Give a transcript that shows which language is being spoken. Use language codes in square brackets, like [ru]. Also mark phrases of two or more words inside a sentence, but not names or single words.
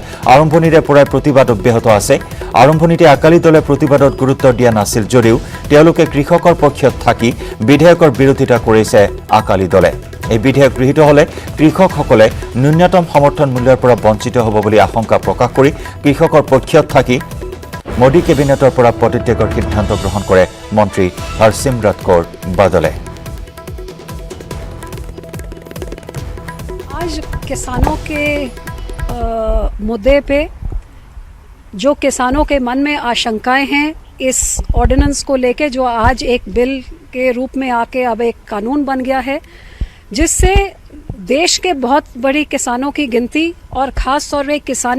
[as] আৰম্ভণিৰে পৰাই প্ৰতিবাদ অব্যাহত আছে আৰম্ভণিতে আকালি দলে প্ৰতিবাদত গুৰুত্ব দিয়া নাছিল যদিও তেওঁলোকে কৃষকৰ পক্ষত থাকি বিধেয়কৰ বিৰোধিতা কৰিছে আকালি দলে এই বিধেয়ক গৃহীত হলে কৃষকসকলে ন্যূনতম সমৰ্থন মূল্যৰ পৰা বঞ্চিত হ'ব বুলি আশংকা প্ৰকাশ কৰি কৃষকৰ পক্ষত থাকি মোদী কেবিনেটৰ পৰা পদত্যাগৰ সিদ্ধান্ত গ্ৰহণ কৰে মন্ত্ৰী হৰসিমৰত কৌৰ বাদলে [hi] आज किसानों के मुद्दे पे जो किसानों के मन में आशंकाएं हैं इस ऑर्डिनेंस को लेके जो आज एक बिल के रूप में आके अब एक कानून बन गया है जिससे देश के बहुत बड़ी किसानों की गिनती और ख़ास तौर पे किसानी